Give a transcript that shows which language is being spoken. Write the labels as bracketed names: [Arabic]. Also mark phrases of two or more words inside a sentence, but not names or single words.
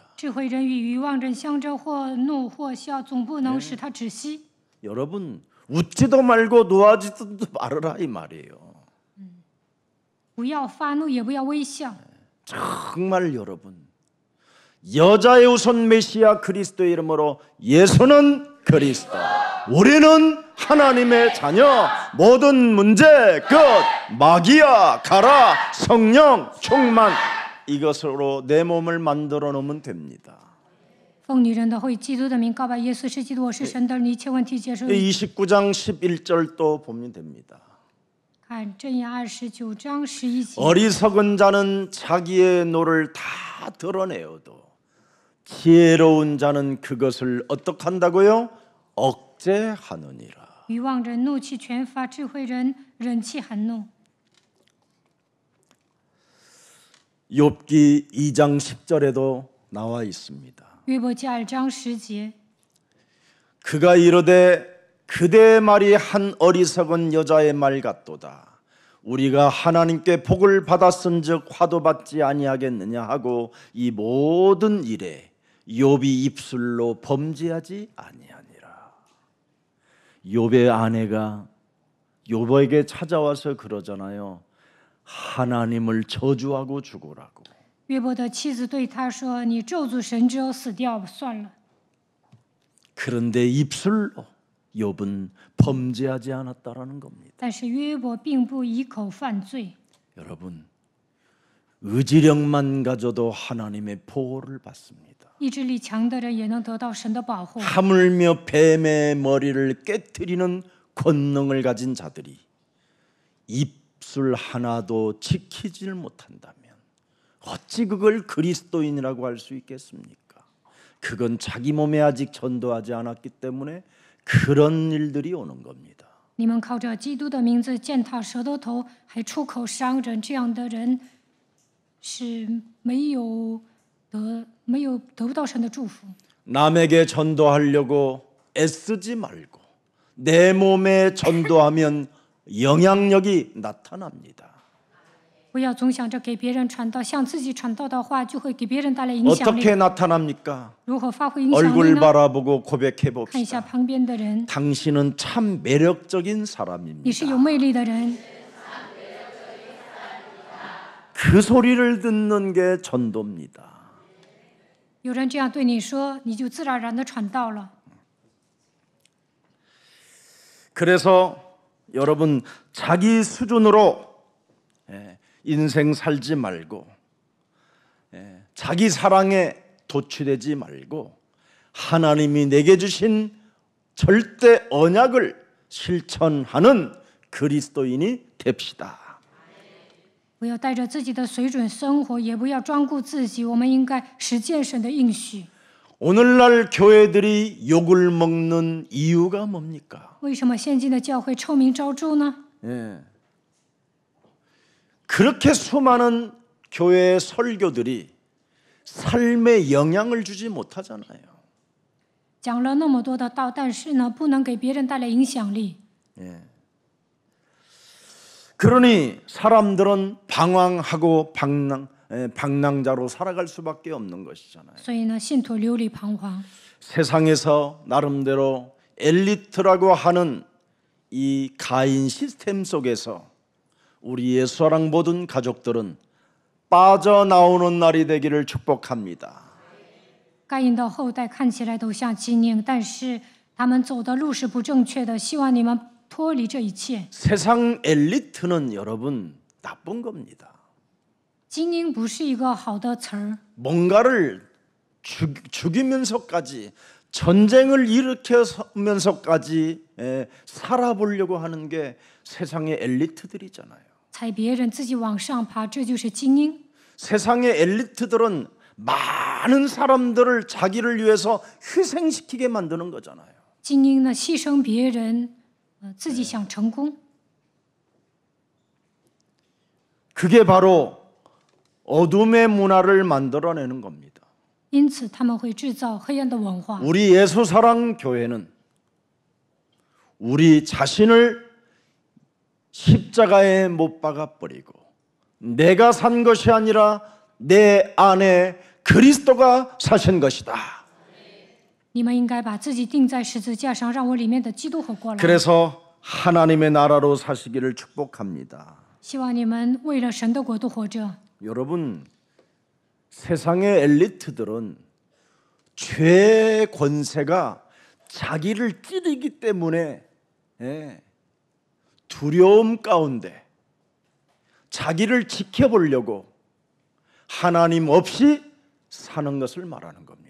[Chinese] 智慧人与愚妄人相争，或怒或笑，总不能使他止息。 [Korean] 여러분 웃지도 말고 노하지도 말아라 이 말이에요. [Chinese] 不要发怒，也不要微笑。 [Korean] 정말 여러분 여자의 우선 메시아 그리스도의 이름으로 예수는 그리스도, 우리는 하나님의 자녀, 모든 문제 끝, 마귀야 가라, 성령 충만, 이것으로 내 몸을 만들어 놓으면 됩니다. [Chinese] 奉女人的后裔基督的名告白耶稣是基督，我是神的儿女，一切问题结束。 [Korean] 29장 11절도 보면 됩니다. [Chinese] 看箴言29章11节， [Korean] 어리석은 자는 자기의 노를 다 드러내어도 지혜로운 자는 그것을 어떻게 한다고요? 억제하느니라. [Chinese] 愚妄人怒气全发，智慧人忍气含怒。 [Korean] 욥기 2장 10절에도 나와 있습니다. [Chinese] 约伯记2章10节， [Korean] 그가 이르되 그대의 말이 한 어리석은 여자의 말 같도다. 우리가 하나님께 복을 받았은즉 화도 받지 아니하겠느냐 하고 이 모든 일에 욥이 입술로 범죄하지 아니하니라. 욥의 아내가 욥에게 찾아와서 그러잖아요. 하나님을 저주하고 죽으라고. [Chinese] 约伯的妻子对他说：“你咒诅神之后死掉算了。” [Korean] 그런데 입술로 욥은 범죄하지 않았다라는 겁니다. [Chinese] 但是约伯并不以口犯罪。 [Korean] 여러분, 의지력만 가져도 하나님의 보호를 받습니다. [Chinese] 意志力强的人也能得到神的保护。 [Korean] 하물며 뱀의 머리를 깨트리는 권능을 가진 자들이 입술 하나도 지키질 못한다면 어찌 그걸 그리스도인이라고 할 수 있겠습니까? 그건 자기 몸에 아직 전도하지 않았기 때문에 그런 일들이 오는 겁니다. [Chinese] 你们靠着基督的名字践踏舌头头，还出口伤人，这样的人是得不到神的祝福。 [Korean] 남에게 전도하려고 애쓰지 말고 내 몸에 전도하면 영향력이 나타납니다. [Chinese] 不要总想着给别人传道，向自己传道的话，就会给别人带来影响力。 [Korean] 어떻게 나타납니까? [Chinese] 如何发挥影响力 [Korean] 얼굴 [Chinese] 呢？ [Korean] 바라보고 고백해 [Chinese] 看一下 [Korean] 봅시다. [Chinese] 旁边的人， [Korean] 당신은 참 매력적인 [Chinese] 你是 [Korean] 사람입니다. [Chinese] 有魅力的人。 [Korean] 그 소리를 듣는 게 전도입니다. [Chinese] 有人这样对你说，你就自然而然的传道了。 [Korean] 그래서 여러분 자기 수준으로 인생 살지 말고 자기 사랑에 도취되지 말고 하나님이 내게 주신 절대 언약을 실천하는 그리스도인이 됩시다. [Chinese] 不要带着自己的水准生活，也不要专顾自己。我们应该实践神的应许。 [Korean] 오늘날 교회들이 욕을 먹는 이유가 뭡니까? [Chinese] 为什么现今的教会臭名昭著呢？ [Korean] 예. 그렇게 수많은 교회의 설교들이 삶에 영향을 주지 못하잖아요. [Chinese] 讲了那么多的道，但是呢，不能给别人带来影响力。 [Korean] 그러니 사람들은 방황하고 방랑자로 살아갈 수밖에 없는 것이잖아요. [Chinese] 所以呢，信徒流离彷徨。 [Korean] 세상에서 나름대로 엘리트라고 하는 이 가인 시스템 속에서 우리 예수사랑 모든 가족들은 빠져나오는 날이 되기를 축복합니다. [Chinese] 该隐的后代看起来都像精英，但是他们走的路是不正确的。希望你们脱离这一切。 [Korean] 세상 엘리트는 여러분 나쁜 겁니다. [Chinese] 精英不是一个好的词儿， [Korean] 뭔가를 죽이면서까지 전쟁을 일으켜면서까지 살아보려고 하는 게 세상의 엘리트들이잖아요. [Chinese] 踩别人自己往上爬，这就是精英。 [Korean] 세상의 엘리트들은 많은 사람들을 자기를 위해서 희생시키게 만드는 거잖아요. [Chinese] 精英呢，牺牲别人，自己想成功， [Korean] 그게 바로 어둠의 문화를 만들어내는 겁니다. [Chinese] 因此他们会制造黑暗的文化。 [Korean] 우리 예수사랑 교회는 우리 자신을 십자가에 못 박아버리고 내가 산 것이 아니라 내 안에 그리스도가 사신 것이다. [Chinese] 你们应该把自己钉在十字架上，让我里面的基督活过来。 [Korean] 그래서 하나님의 나라로 사시기를 축복합니다. [Chinese] 希望你们为了神的国度活着。 [Korean] 여러분, 세상의 엘리트들은 죄의 권세가 자기를 찌르기 때문에 두려움 가운데 자기를 지켜보려고 하나님 없이 사는 것을 말하는 겁니다.